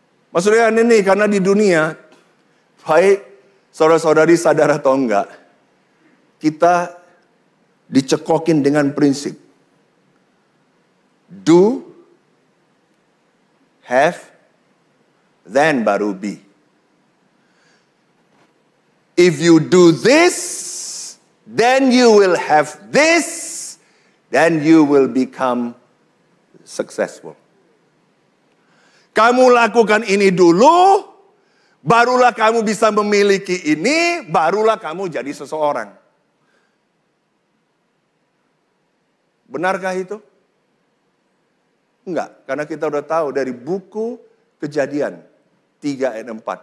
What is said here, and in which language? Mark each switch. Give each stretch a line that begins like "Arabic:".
Indonesian: Maksudnya ini karena di dunia, baik saudara-saudari sadar atau enggak, kita dicekokin dengan prinsip
English: do, have, then
Indonesian: baru be.
English: If you do this, then you will have this, then you will become successful.
Indonesian: Kamu lakukan ini dulu, barulah kamu bisa memiliki ini, barulah kamu jadi seseorang. Benarkah itu? Enggak, karena kita udah tahu dari buku Kejadian 3 ayat 4.